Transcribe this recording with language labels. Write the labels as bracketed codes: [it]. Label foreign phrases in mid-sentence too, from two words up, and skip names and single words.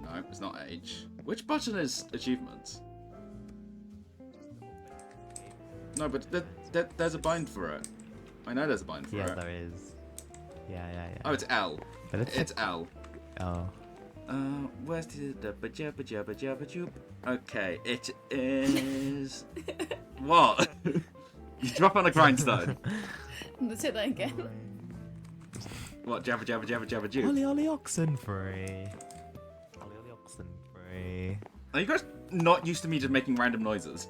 [en] No, it's not H. Which button is achievements? No, but there's a bind for it. I know there's a bind for Yeah, it. there is. Yeah. Oh, it's L. But It's L. Oh. Where's the ba-ja-ba-ja-ba-ja-ba-joop? Okay, it is. What? You drop on a grindstone. Let's hit that again. What? Jabba jabba jabba jabba joop. Ollie Ollie oxen free. Ollie oxen free. Are you guys not used to me just making random noises?